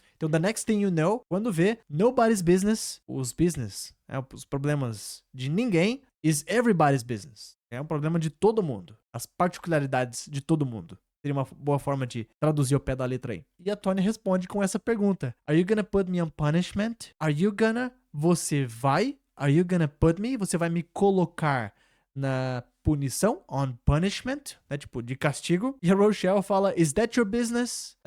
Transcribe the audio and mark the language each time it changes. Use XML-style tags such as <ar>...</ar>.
<pt>Então,</pt> <en>the next thing you know,</en> <pt>quando vê,</pt> <en>nobody's business,</en> <pt>os problemas de ninguém,</pt> <en>is everybody's business.</en> <pt>É um problema de todo mundo. As particularidades de todo mundo. Seria uma boa forma de traduzir ao pé da letra aí. E a Tony responde com essa pergunta.</pt> <en>Are you gonna put me on punishment?</en> <pt>Você vai?</pt> <en>Are you gonna put me?</en> <pt>Você vai me colocar na punição?</pt> <en>On punishment?</en> <pt>Né? Tipo, de castigo. E a Rochelle fala,</pt> <en>is that your business?</en>